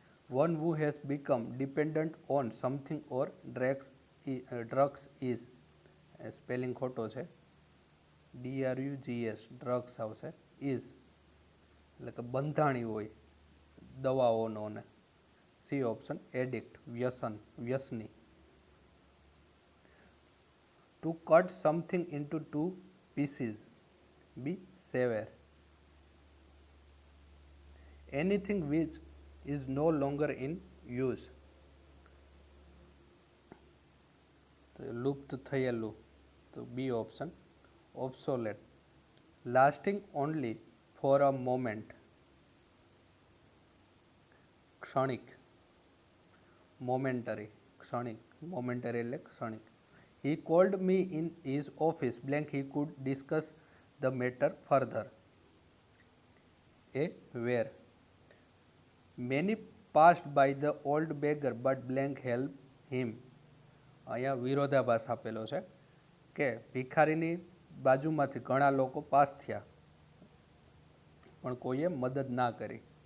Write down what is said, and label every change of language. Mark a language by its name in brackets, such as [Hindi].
[English] One who has become dependent on something or drugs is spelling [Gujarati] ખોટો છે, [English] drugs [Gujarati] drugs આવશે. is એટલે કે બંધાણી હોય દવાઓનો. ને C option. Addict વ્યસની. [English] To cut something into two pieces. Be sever. Anything which is no longer in use. [Gujarati] તો લુપ્ત થયેલું. તો બી option. obsolete. [English] Lasting only for a moment. [Gujarati] ક્ષણિક. momentary. ક્ષણિક. momentary એટલે ક્ષણિક. [English] He called me in his office blank he could discuss the matter further. A. Where. Many passed by the old beggar but blank helped him. [Gujarati] અહીંયા વિરોધાભાસ આપેલો છે કે ભિખારીની બાજુમાંથી ઘણા લોકો પાસ થયા પણ કોઈએ મદદ ના કરી.